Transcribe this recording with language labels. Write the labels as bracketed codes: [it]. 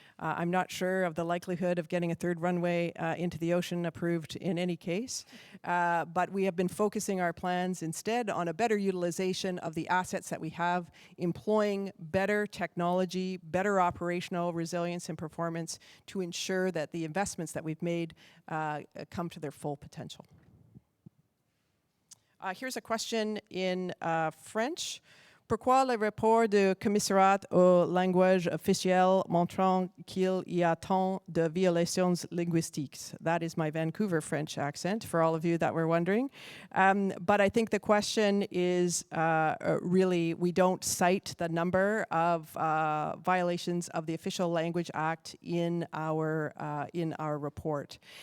[en] I'm not sure of the likelihood of getting a third runway into the ocean approved in any case, but we have been focusing our plans instead on a better utilization of the assets that we have, employing better technology, better operational resilience and performance to ensure that the investments that we've made come to their full potential. Here's a question in French. [fr] Pourquoi le rapport du commissariat aux langages officiels montrant qu'il y a tant de violations linguistiques? [en] That is my Vancouver French accent, for all of you that were wondering. But I think the question is really, we don't cite the number of violations of the Official Language Act in our report.